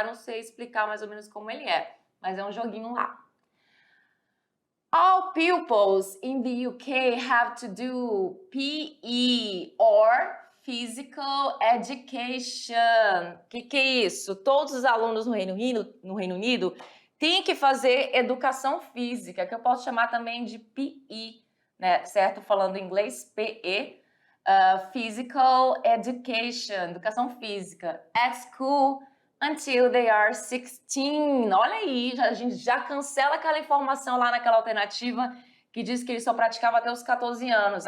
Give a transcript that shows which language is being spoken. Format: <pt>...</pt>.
<pt>Eu não sei explicar mais ou menos como ele é, mas é um joguinho lá.</pt> <en>All pupils in the UK have to do PE or Physical Education.</en> <pt>Que é isso? Todos os alunos no Reino Unido têm que fazer educação física, que eu posso chamar também de PE, né? Certo? Falando em inglês, PE. Physical Education, educação física.</pt> <en>At school until they are 16.</en> <pt>Olha aí, a gente já cancela aquela informação lá naquela alternativa que diz que eles só praticavam até os 14 anos.</pt>